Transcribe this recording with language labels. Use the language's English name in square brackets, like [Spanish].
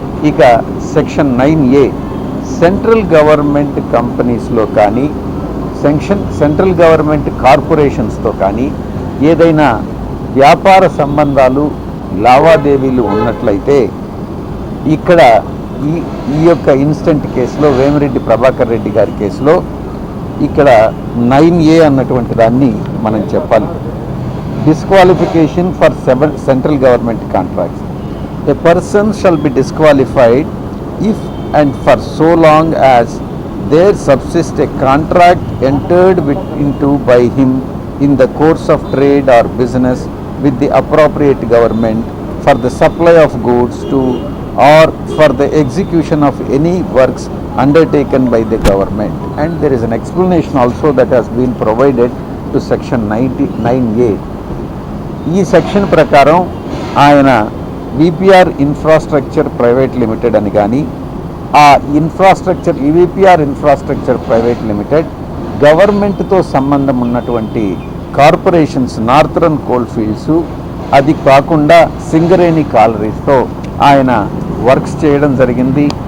[Telugu] ఇక section 9A central government కంపెనీస్లో కానీ సెంట్రల్ గవర్నమెంట్ కార్పొరేషన్స్తో కానీ ఏదైనా వ్యాపార సంబంధాలు లావాదేవీలు ఉన్నట్లయితే ఇక్కడ ఈ యొక్క ఇన్స్టెంట్ కేసులో వేమిరెడ్డి ప్రభాకర్ రెడ్డి గారి కేసులో ఇక్కడ 9A అన్నటువంటి దాన్ని మనం చెప్పాలి. [English] Disqualification for central government contracts. A person shall be disqualified if and for so long as there subsists a contract entered into by him in the course of trade or business with the appropriate government for the supply of goods to or for the execution of any works undertaken by the government. And there is an explanation also that has been provided to section 9A. [Telugu] ఈ section ప్రకారం ఆయన VPR infrastructure private limited అని కానీ ఆ VPR infrastructure private limited గవర్నమెంట్తో సంబంధం ఉన్నటువంటి corporations, northern coal fields, అది కాకుండా సింగరేణి కాలరీస్తో ఆయన వర్క్స్ చేయడం జరిగింది.